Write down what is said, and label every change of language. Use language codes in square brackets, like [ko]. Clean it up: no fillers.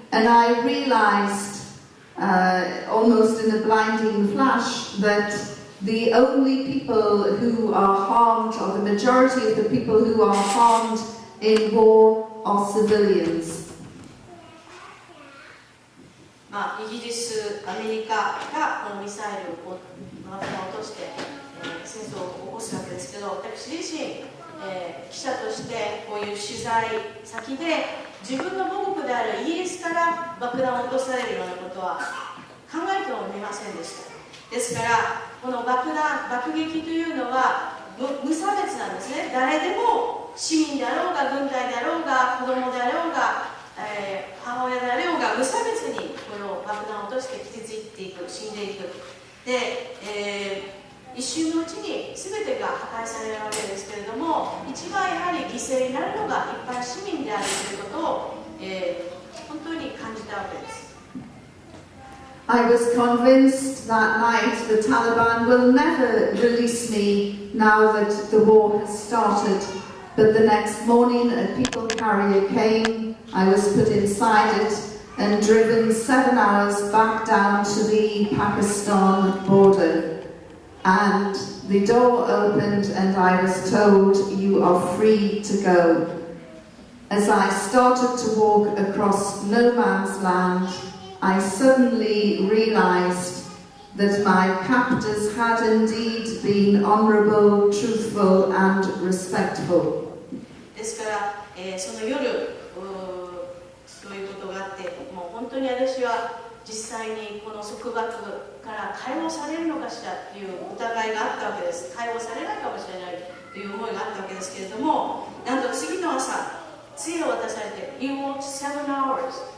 [en] And I realized, almost in a blinding flash, that the only people who are harmed, or the majority of the people who are harmed in war, are civilians. [ja] イギリス、アメリカがこのミサイルを爆弾を落として、戦争を起こすわけですけど、私自身、記者としてこういう取材先で自分の母国であるイギリスから爆弾を落とされるようなことは考えてもみませんでした。ですからこの爆撃というのは無差別なんですね。誰でも市民であろうが軍隊であろうが子供であろうが、母親であろうが無差別にこの爆弾を落として傷ついていく、死んでいく。で、一瞬のうちに全てが破壊されるわけですけれども、一番やはり犠牲になるのが一般市民であるということを、本当に感じたわけです。 [en] I was convinced that night the Taliban will never release me now that the war has started. But the next morning a people carrier came, I was put inside it and driven 7 hours back down to the Pakistan border. And the door opened and I was told, you are free to go. As I started to walk across no man's land, I suddenly realized that my captors had indeed been honorable, truthful and respectful. [ja] ですから、その夜そういうことがあって、もう本当に私は実際にこの束縛から解放されるのかしらという疑いがあったわけです。解放されないかもしれないという思いがあったわけですけれども、なんと次の朝、杖を渡されて、 [en] You walked 7 hours.